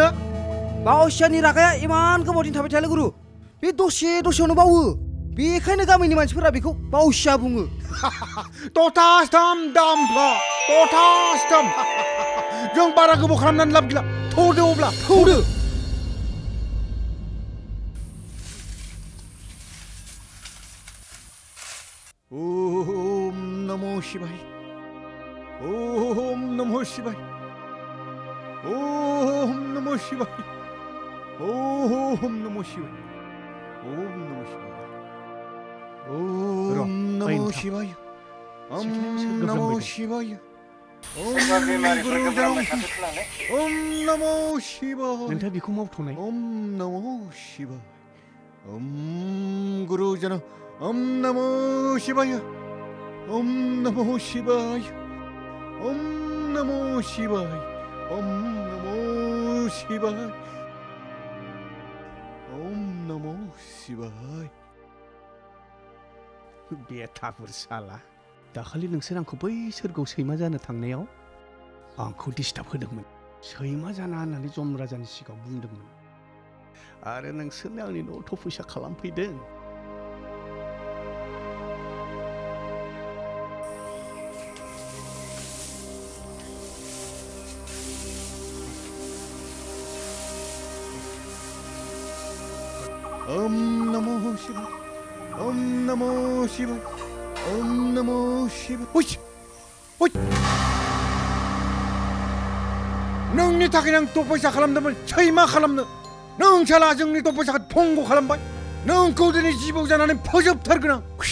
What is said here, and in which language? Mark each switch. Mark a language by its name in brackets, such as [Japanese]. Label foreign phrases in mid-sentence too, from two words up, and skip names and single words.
[Bodo] बावसियानि रागाया इमान गोबाव दिन थाबाय थायालै गुरु बे दसेयावनो बावो बेखायनो गामिनि मानसिफोरा बेखौ बावसिया बुङो तथास्थम दामफ्ला तथास्थम जों बारा गोबाव खालामनानै लाब गैला थौदो अब्ला थौदो [Sanskrit] ओम नमो शिवाय ओम नमो शिवाय ओम नमो शिवाय ओम नमो शिवाय ओम नमो शिवाय ओम नमो शिवाय ओम नमो शिवाय ओम नमो शिवाय [Bodo] नोंथाङा बेखौ मावथ'नाय [Sanskrit] ओम नमो शिवाय ओम गुरुजन ओम नमो शिवाय ओम नमो शिवाय ओम नमो शिवाय ओम नमो शिवाय ओम नमो शिवाय [Bodo] बेथाफोर साला दाखालि नोंसोर आंखौ बै सोरगोआव सैमा जानो थांनायाव आंखौ डिस्टार्ब होदोंमोन सैमा जाना होननानै जम राजानि सिगाङाव बुंदोंमोन आरो नोंसोरनो आंनि न'आव थफैसा खालामफैदों [Sanskrit] ओम नमो शिवाय ओम नमो शिवाय ओम नमो शिवाय हुश हुश [Bodo] नोंनि थाखाय आं तपस्या खालामदोंमोन सैमा खालामनो नों साला जोंनि तपस्याखौ भंग खालामबाय नोंखौ दिनै जिबौ जानानै फोजोबथारगोन आं